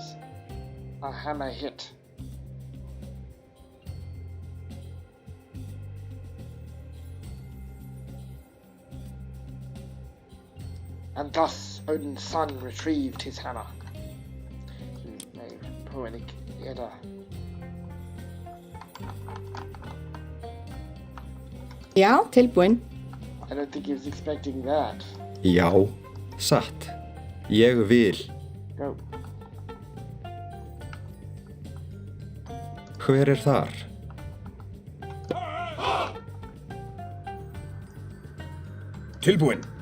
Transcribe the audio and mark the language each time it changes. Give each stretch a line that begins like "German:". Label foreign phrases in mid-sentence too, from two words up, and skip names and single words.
English: A hammer hit. And thus Odin's son retrieved his hammer. Poetic Edda.
Icelandic: Já, tilbúin.
English: I don't think he was expecting that.
Icelandic: Já, satt. Ég vil.
English: Go.
Icelandic: Hver þar? Tilbúin.